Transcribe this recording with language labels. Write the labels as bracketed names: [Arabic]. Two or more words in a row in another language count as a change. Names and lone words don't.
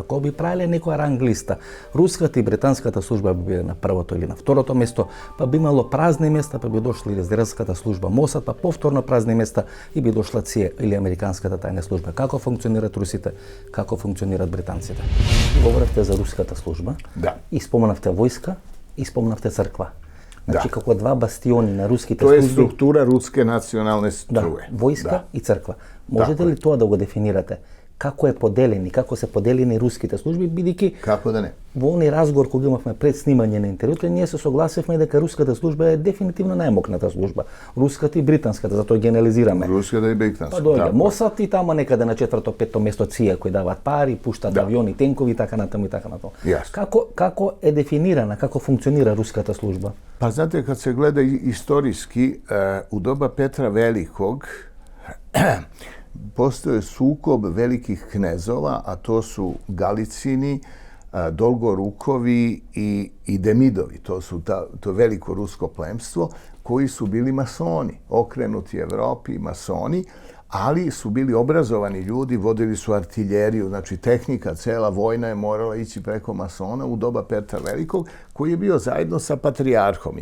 [Macedonian] Кога би правиле некоја ранг листа, руската и британската служба би биле на првото или на второто место, па би имало празни места, па би дошла израелската служба МОСАД, па повторно празни места и би дошла ЦИЕ или американската тајна служба. Како функционираат русите, како функционираат британците? Говоревте за руската служба, Да. И споменавте војска, и споменавте црква. Значи, Да. како два бастиони на руските [Serbian] To je [Macedonian] служби, [Serbian] struktura ruske nacionalne [Macedonian] да, [Serbian] struje. [Macedonian] војска [Serbian] Da. [Macedonian] и црква. Можете Така ли тоа да го дефинирате? Како е поделени, како се поделени руските служби, бидејќи [Serbian] Kako da ne? [Macedonian] во оној разговор кога имавме пред снимање на интервјуто, ние се согласивме дека руската служба е дефинитивно најмокната служба. Руската и британската, затоа генерализираме. [Serbian] Ruska i britanska. [Macedonian] Па дојде [Serbian] tako. [Macedonian] МОСАД и тамо некаде на 4-5 место ЦИЕ кои даваат пари, пуштаат Да. авиони, тенкови и така натаму и така натаму. Јасно. Како е дефинирана, како функционира руската служба? [Serbian] Pa znate, kad se gleda istorijski, u doba Petra Velikog postoje sukob velikih knezova, a to su Galicini, Dolgorukovi i Demidovi. To veliko rusko plemstvo, koji su bili masoni, okrenuti Evropi, masoni, ali su bili obrazovani ljudi, vodili su artiljeriju, znači tehnika, cela vojna je morala ići preko masona u doba Petra Velikog, koji je bio zajedno sa patrijarhom.